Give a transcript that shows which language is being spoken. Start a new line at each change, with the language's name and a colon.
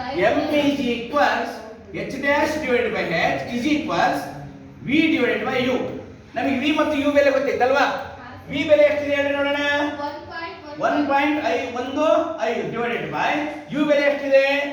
English: m is equals h dash divided by h is equals v divided by u.
Kannada: ನಮಗೆ v ಮತ್ತು u ಬೆಲೆ ಗೊತ್ತಿತ್ತಲ್ವಾ? v ಬೆಲೆ ಎಷ್ಟಿದೆ ಹೇಳಿ ನೋಡೋಣ. 1.15
English: divided by
Kannada: u ಬೆಲೆ ಎಷ್ಟಿದೆ?